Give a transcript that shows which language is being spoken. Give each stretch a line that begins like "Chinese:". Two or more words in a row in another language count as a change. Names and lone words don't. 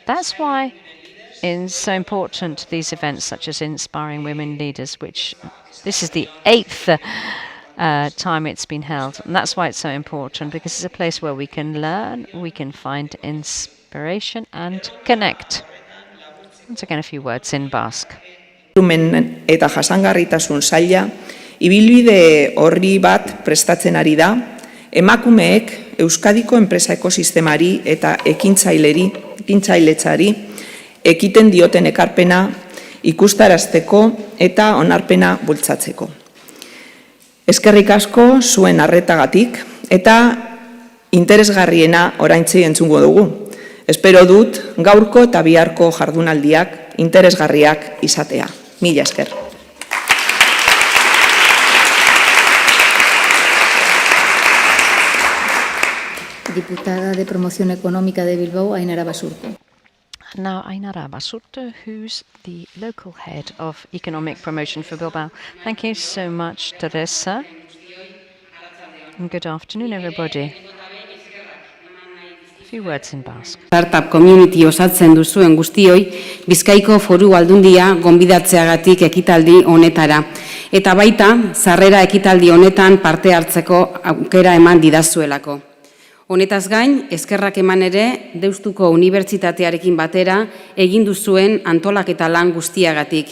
English: That's why it's so important, these events such as Inspiring Women Leaders, which this is the 8th time it's been held. And that's why it's so important, because it's a place where we can learn, we can find inspiration and connect. Once again, a few words in Basque.
Basque: Eta jasangarritasun saila ibilbide horri bat prestatzen ari da, emakumeek Euskadiko enpresa ekosistemari eta ekintzailetzari ekiten dioten ekarpena ikustarazteko eta onarpena bultzatzeko. Eskerrik asko zuen arretagatik eta interesgarriena oraintxe entzungo dugu. Espero dut gaurko eta biharko jardunaldiak interesgarriak izatea. Mila esker.
Spanish: Diputada de Promoción Económica de Bilbao, Ainara Basurto.
English: Now, Ainara Basurto, who's the local head of economic promotion for Bilbao. Thank you so much, Teresa. And good afternoon, everybody. A few words in Basque. Startup community
Basque: osatzen duzuen guztioi, Bizkaiko Foru Aldundia gonbidatzeagatik ekitaldi honetara. Eta baita, sarrera ekitaldi honetan parte hartzeko aukera eman didazuelako. Honetaz gain, eskerrak eman ere, Deustuko Unibertsitatearekin batera egin duzuen antolaketa lan guztiagatik.